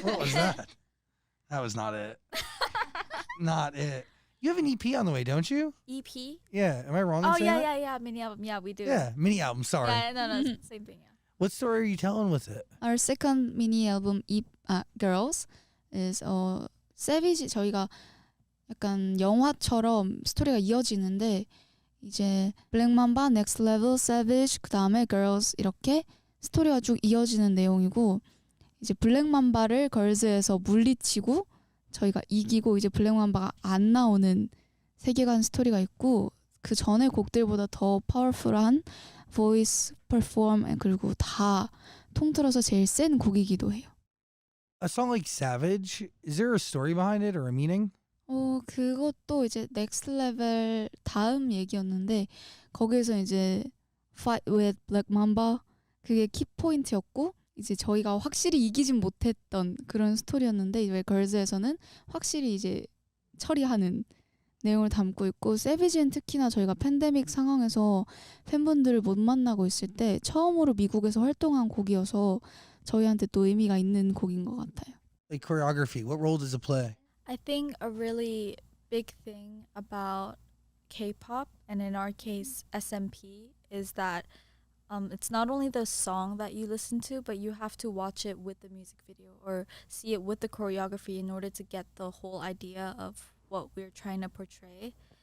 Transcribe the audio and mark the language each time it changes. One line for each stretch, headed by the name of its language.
English: What was that? That was not it. Not it. You have an EP on the way, don't you? EP. Yeah. Am I wrong in Oh saying yeah, that? yeah, mini album. Yeah, we do. Yeah, mini album. Sorry. Yeah, no, same thing. Yeah. What story are you telling with it? Our second mini album, Girls, is Savage.
Korean: 저희가 약간 영화처럼 스토리가 이어지는데 이제 블랙 맘바, 넥스트 레벨, Savage, 그 다음에 Girls 이렇게 스토리가 쭉 이어지는 내용이고 이제 블랙 맘바를 걸즈에서 물리치고 저희가 이기고 이제 블랙 맘바가 안 나오는 세계관 스토리가 있고 그 전에 곡들보다 더 파워풀한 보이스, 퍼폼 그리고 다 통틀어서 제일 센 곡이기도 해요.
English: A song like Savage, is there a story behind it or a meaning?
Korean: 그것도 이제 넥스트 레벨 다음 얘기였는데 거기에서 이제
English: Fight with Black Mamba
Korean: 그게 키포인트였고 이제 저희가 확실히 이기진 못했던 그런 스토리였는데 이제 걸즈에서는 확실히 이제 처리하는 내용을 담고 있고 세비지는 특히나 저희가 팬데믹 상황에서 팬분들을 못 만나고 있을 때 처음으로 미국에서 활동한 곡이어서 저희한테 또 의미가 있는 곡인 것 같아요.
English: Like choreography, what role does it play? I think a really big thing about K-pop, and in our case SMP, is that it's not only the song that you listen to, but you have to watch it with the music video or see it with the choreography in order to get the whole idea of what we're trying to portray.